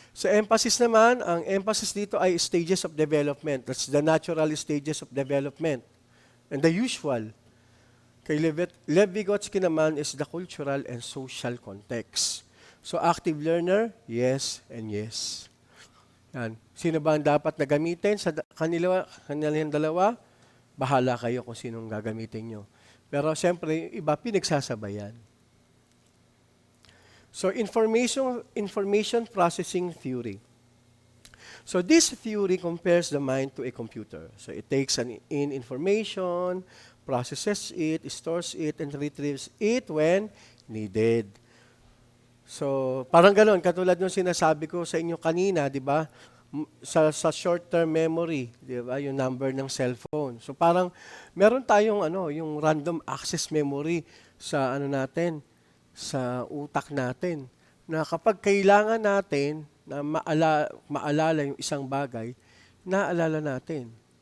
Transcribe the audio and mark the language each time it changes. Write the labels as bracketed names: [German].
[Filipino] Sa emphasis naman, ang emphasis dito ay stages of development. [English] That's the natural stages of development. And the usual. [Filipino] Kay Lev Vygotsky naman is the cultural and social context. [English] So active learner, yes and yes. [Filipino] Yan. Sino ba ang dapat na gamitin sa kanilang dalawa? Bahala kayo kung sinong gagamitin nyo. Pero siyempre, iba pinagsasabayan. [English] So information processing theory. So this theory compares the mind to a computer. So it takes in information, processes it, stores it, and retrieves it when needed. [Filipino] So parang ganoon, katulad ng sinasabi ko sa inyo kanina, di ba? Sa short-term memory, di ba? Yung number ng cellphone. So parang meron tayong yung random access memory sa natin, sa utak natin, na kapag kailangan natin na maalala yung isang bagay, naalala natin.